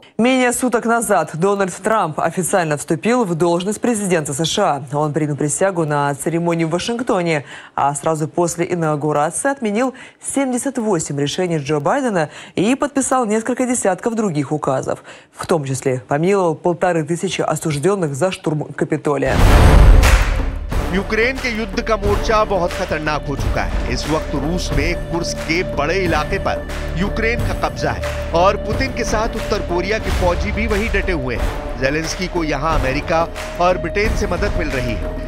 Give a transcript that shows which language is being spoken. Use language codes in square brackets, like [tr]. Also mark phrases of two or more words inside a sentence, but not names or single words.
[ru] Менее суток назад Дональд Трамп официально вступил в должность президента США. Он принял присягу на церемонии в Вашингтоне, а сразу после инаугурации отменил 78 решений Джо Байдена и подписал несколько десятков других указов. В том числе помиловал 1500 осужденных за штурм Капитолия. [hi] यूक्रेन के युद्ध का मोर्चा बहुत खतरनाक हो चुका है। इस वक्त रूस में कुर्स्क के बड़े इलाके पर यूक्रेन का कब्जा है और पुतिन के साथ उत्तर कोरिया के फौजी भी वहीं डटे हुए हैं। ज़ेलेंस्की को यहां अमेरिका और ब्रिटेन से मदद मिल रही है।